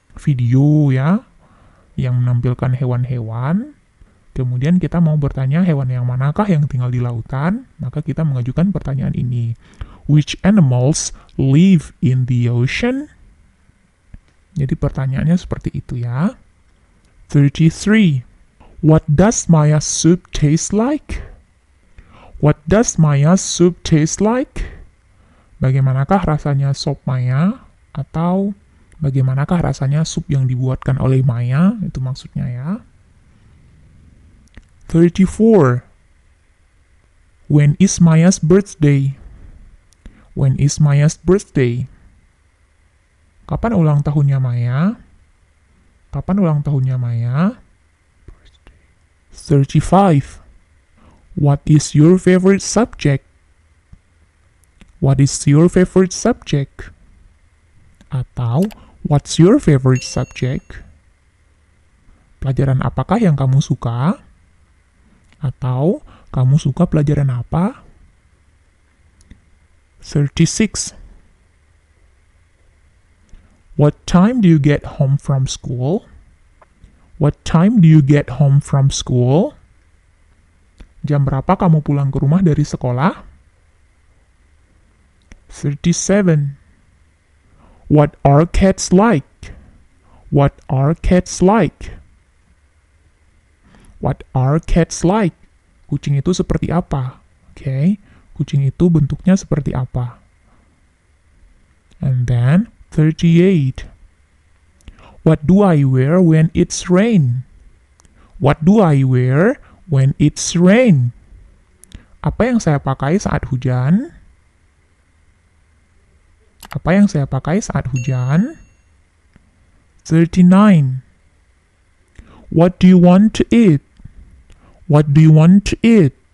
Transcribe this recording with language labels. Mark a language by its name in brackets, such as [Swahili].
[Indonesian] video ya, yang menampilkan hewan-hewan. Kemudian kita mau bertanya hewan yang manakah yang tinggal di lautan, maka kita mengajukan pertanyaan ini. [English] Which animals live in the ocean? [Indonesian] Jadi pertanyaannya seperti itu ya. 33. [English] What does Maya's soup taste like? What does Maya's soup taste like? [Indonesian] Bagaimanakah rasanya sop Maya? Atau bagaimanakah rasanya sup yang dibuatkan oleh Maya? Itu maksudnya ya. [English] 34. When is Maya's birthday? When is Maya's birthday? [Indonesian] Kapan ulang tahunnya Maya? Kapan ulang tahunnya Maya? 35. [English] What is your favorite subject? What is your favorite subject? [Indonesian] Atau, [English] what's your favorite subject? [Indonesian] Pelajaran apakah yang kamu suka? Atau, kamu suka pelajaran apa? 36. [English] What time do you get home from school? What time do you get home from school? [Indonesian] Jam berapa kamu pulang ke rumah dari sekolah? [English] 37. What are cats like? What are cats like? What are cats like? [Indonesian] Kucing itu seperti apa? Oke, kucing itu bentuknya seperti apa? [English] And then 38. What do I wear when it's rain? What do I wear when it's rain? [Indonesian] Apa yang saya pakai saat hujan? Apa yang saya pakai saat hujan? [English] 39. What do you want to eat? What do you want to eat?